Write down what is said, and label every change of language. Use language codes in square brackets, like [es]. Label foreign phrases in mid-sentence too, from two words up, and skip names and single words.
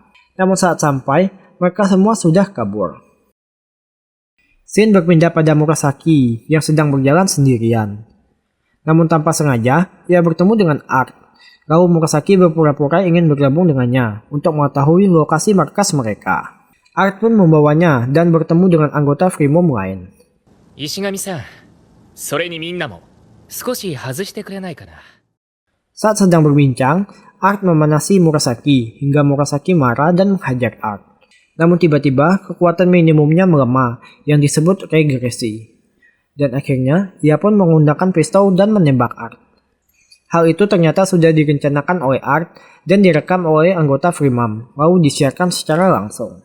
[id] Namun saat sampai, mereka semua sudah kabur. Shin berpindah pada Murasaki yang sedang berjalan sendirian. Namun tanpa sengaja, ia bertemu dengan Ark. Lalu Murasaki berpura-pura ingin bergabung dengannya untuk mengetahui lokasi markas mereka. Ark pun membawanya dan bertemu dengan anggota Freemam lain. [ja] Ishigami-san, それにみんなも少し外してくれないかな? [id] Saat sedang berbincang, Ark memanasi Murasaki hingga Murasaki marah dan menghajar Ark. Namun tiba-tiba kekuatan minimumnya melemah yang disebut regresi. Dan akhirnya ia pun menggunakan pistol dan menembak Ark. Hal itu ternyata sudah direncanakan oleh Ark dan direkam oleh anggota Freemam lalu disiarkan secara langsung.